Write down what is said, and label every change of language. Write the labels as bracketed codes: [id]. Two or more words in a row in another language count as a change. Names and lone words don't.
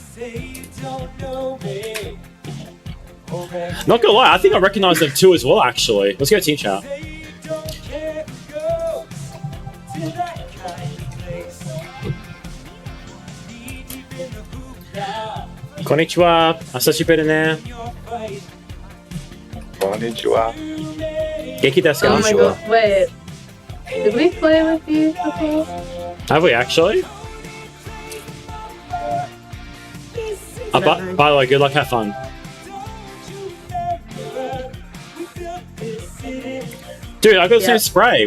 [en] Not gonna lie, I think I recognize them too as well. Actually, let's go team chat. [ja] Konnichiwa. あさしね. Konnichiwa. 元気ですか? [en] Oh my god, wait. Did we play with you before? Have we actually? By the way, good luck, have fun. Dude, I got the same spray.